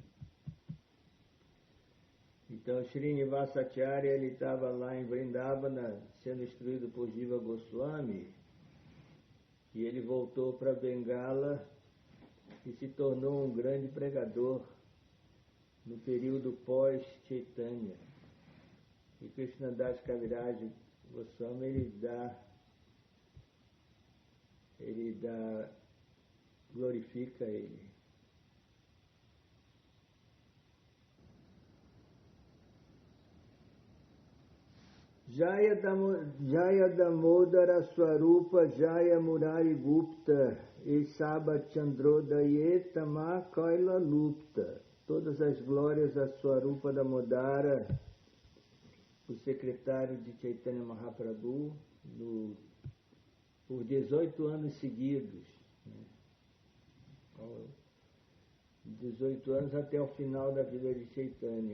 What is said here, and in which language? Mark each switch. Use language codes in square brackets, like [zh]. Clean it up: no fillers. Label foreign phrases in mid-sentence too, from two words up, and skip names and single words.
[pt] Então, Srinivasacharya, ele estava lá em Vrindavana, sendo instruído por Jiva Goswami, e ele voltou para Bengala e se tornou um grande pregador no período pós-Chaitanya. E Krishnadas Kaviraj Goswami, glorifica ele. [bn] জয় দামোদর স্বরূপ জয় মুরারি গুপ্ত এসব চন্দ্রোদয়ে তম কৈল লুপ্ত. [pt] Todas as glórias a Swarupa Damodara, o secretário de Chaitanya Mahaprabhu, por 18 anos seguidos. 18 anos até o final da vida de Chaitanya.